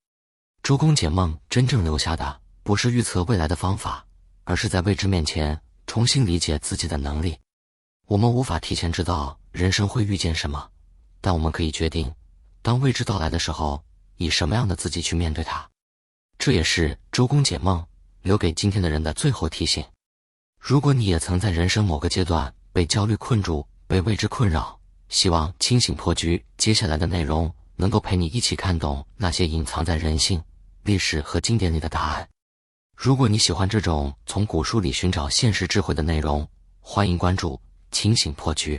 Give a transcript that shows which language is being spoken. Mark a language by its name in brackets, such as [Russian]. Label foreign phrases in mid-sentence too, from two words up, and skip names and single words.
[Chinese] 周公解夢真正留下的不是預測未来的方法，而是在未知面前重新理解自己的能力。我們無法提前知道人生會遇見什麼，但我們可以決定，當未知到來的時候，以什麼樣的自己去面對它。這也是周公解夢留給今天的人的最後提醒。如果你也曾在人生某個階段被焦慮困住，被未知困擾，希望清醒破局接下來的內容能夠陪你一起看懂那些隱藏在人性、歷史和經典裡的答案。如果你喜歡這種從古書裡尋找現實智慧的內容，歡迎關注清醒破局。